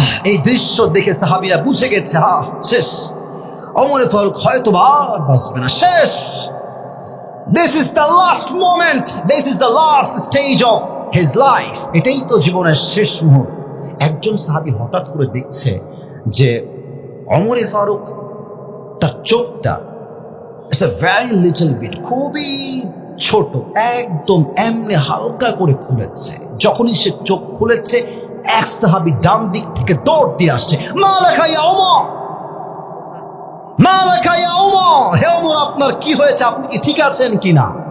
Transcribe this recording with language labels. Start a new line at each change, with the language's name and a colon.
Bangla: এই দৃশ্য দেখে সাহাবীরা বুঝে গেছে, শেষ, ওমরে ফারুক হয়তো আর বাঁচবে না, শেষ।
English: This is the last moment, this is the last stage of his life,
Bangla: এটাই তো জীবনের শেষ মুহূর্ত। একজন সাহাবী হঠাৎ করে দেখছে যে ওমরে ফারুক তার চোখটা
English: it's a very little bit,
Bangla: খুবই ছোট, একদম এমনি হালকা করে খুলেছে। যখনই সে চোখ খুলেছে, এক সাহাবী ডান দিক থেকে দৌড় দিয়ে আসছে,
Arabic: মালাকা ইয়া ওমর, মালাকা ইয়া ওমর,
Bangla: হে ওমর আপনার কি হয়েছে, আপনি কি ঠিক আছেন কিনা?